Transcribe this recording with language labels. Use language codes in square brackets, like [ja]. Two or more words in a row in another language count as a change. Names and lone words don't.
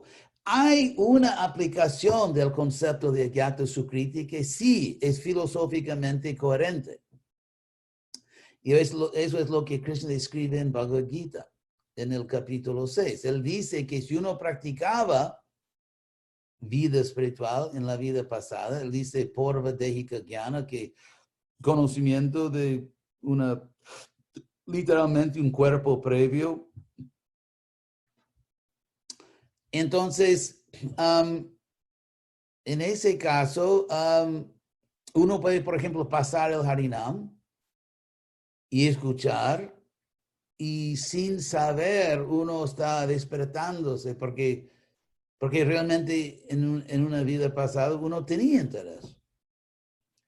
[es] Hay una aplicación del concepto de [sa] अज्ञात सुकृति [es] que sí es filosóficamente coherente. Y eso es lo que Krishna describe en Bhagavad Gita, en el capítulo 6. Él dice que si uno practicaba vida espiritual en la vida pasada, él dice [sa] पूर्व देहिक ज्ञान, [es] que conocimiento de literalmente un cuerpo previo. Entonces, en ese caso, uno puede, por ejemplo, pasar el Harinam y escuchar, y sin saber uno está despertándose porque realmente en una vida pasada uno tenía interés.